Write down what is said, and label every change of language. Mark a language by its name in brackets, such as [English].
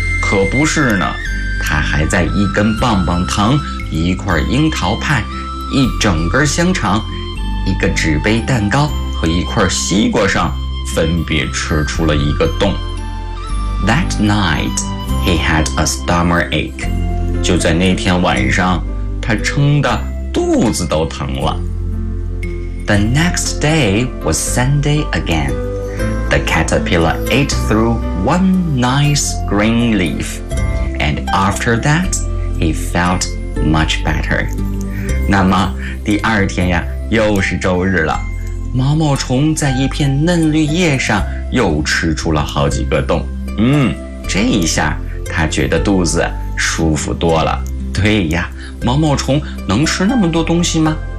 [Chinese] 可不是呢，他还在一根棒棒糖，一块樱桃派，一整根香肠，一个纸杯蛋糕和一块西瓜上分别吃出了一个洞。 [English] That night, he had a stomach ache. [Chinese] 就在那天晚上，他撑得肚子都疼了。 [English] The next day was Sunday again. The caterpillar ate through one nice green leaf. And after that, he felt much better. [Chinese] 那么第二天呀，又是周日了。毛毛虫在一片嫩绿叶上又吃出了好几个洞，这一下他觉得肚子舒服多了。对呀，毛毛虫能吃那么多东西吗？